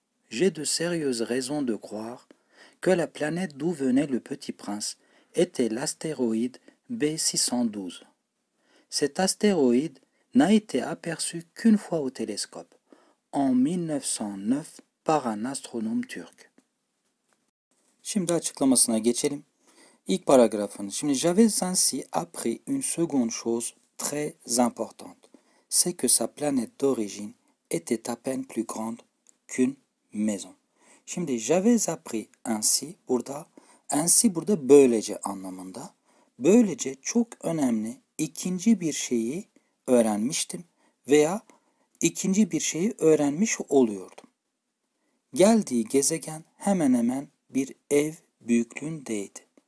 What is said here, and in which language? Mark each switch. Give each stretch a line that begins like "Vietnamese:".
French: J'ai de sérieuses raisons de croire que la planète d'où venait le Petit Prince était l'astéroïde B612. Cet astéroïde n'a été aperçu qu'une fois au télescope, en 1909 par un astronome turc.
Turkish: Şimdi açıklamasına geçelim. İlk paragrafın. Şimdi
French: j'avais ainsi appris une seconde chose très importante. C'est que sa planète d'origine était à peine plus grande qu'une maison.
Turkish: Şimdi
French: j'avais appris ainsi
Turkish: burada böylece anlamında. Böylece çok önemli ikinci bir şeyi öğrenmiştim veya ikinci bir şeyi öğrenmiş oluyordum. Geldiği gezegen hemen hemen bir ev büyüklüğündeydi.